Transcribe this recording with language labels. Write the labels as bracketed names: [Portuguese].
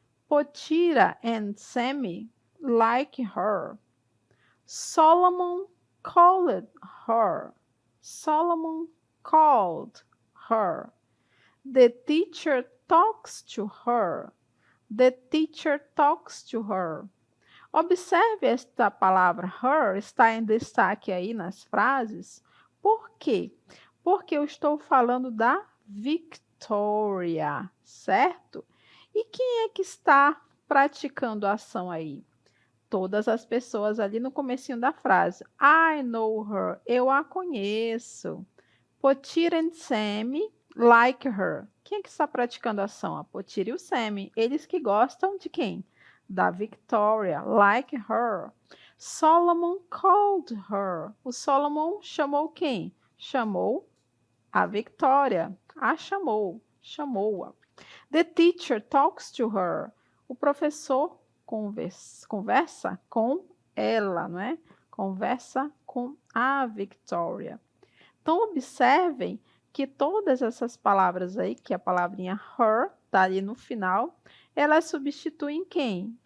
[English] Potira and Sammy like her. Solomon called her. Solomon called her. The teacher talks to her. The teacher talks to her. [Portuguese] Observe esta palavra her, está em destaque aí nas frases. Por quê? Porque eu estou falando da Victoria, certo? E quem é que está praticando a ação aí? Todas as pessoas ali no comecinho da frase. [English] I know her, [Portuguese] eu a conheço. [English] Potira and Sammy like her. [Portuguese] Quem é que está praticando a ação? A Potira e o Sammy. Eles que gostam de quem? Da Victoria, [English] like her. Solomon called her. [Portuguese] O Solomon chamou quem? Chamou a Victoria. A chamou, chamou-a. [English] The teacher talks to her. [Portuguese] O professor conversa com ela, não é? Conversa com a Victoria. Então, observem que todas essas palavras aí, que a palavrinha her está ali no final, elas substituem quem?